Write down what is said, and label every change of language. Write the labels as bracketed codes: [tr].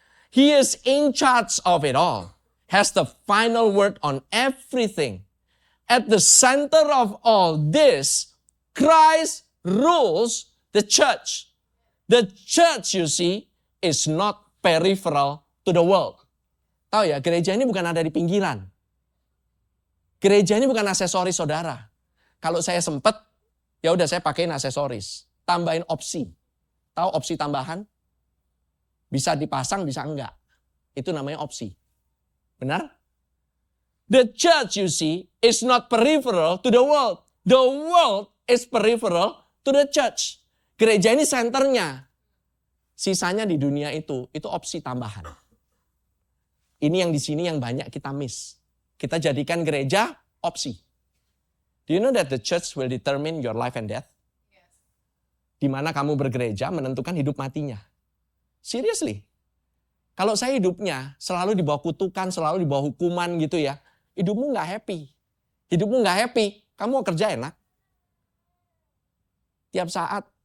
[en] He is in charge of it all, has the final word on everything. At the center of all this, Christ rules the church. The church, you see, is not peripheral to the world. [id] Tahu ya, gereja ini bukan ada di pinggiran. Gereja ini bukan aksesoris saudara. Kalau saya sempet, ya udah saya pakein aksesoris. Tambahin opsi. Tahu opsi tambahan? Bisa dipasang, bisa enggak. Itu namanya opsi. Benar? [en] The church, you see, is not peripheral to the world. The world is peripheral to the church. [id] Gereja ini senternya. Sisanya di dunia itu opsi tambahan. Ini yang di sini yang banyak kita miss. Kita jadikan gereja opsi. [en] Do you know that the church will determine your life and death? Yes. [id] Di mana kamu bergereja menentukan hidup matinya. Seriously. Kalau saya hidupnya selalu di bawah kutukan, selalu di bawah hukuman gitu ya. Hidupmu gak happy. Hidupmu gak happy, kamu mau kerja enak. Tiap saat